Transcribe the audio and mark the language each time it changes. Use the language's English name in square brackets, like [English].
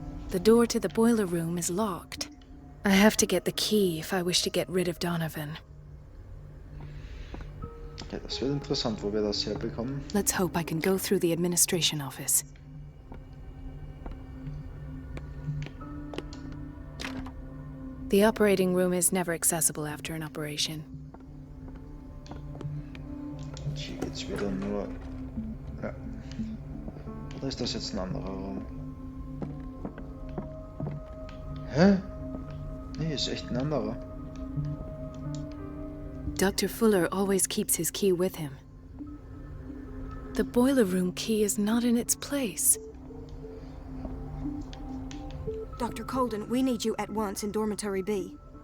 [English] The door to the boiler room is locked. I have to get the key if I wish to get rid of Donovan. [German] Ja, das wird interessant, wo wir das herbekommen. [English] Let's hope I can go through the administration office. The operating room is never accessible after an operation. [German] Hier geht's wieder nur... Ja. Oder ist das jetzt ein anderer Raum? Hä? Nee, ist echt ein anderer. [English] Dr. Fuller always keeps his key with him. The boiler room key is not in its place. Dr. Colden, we need you at once in Dormitory B.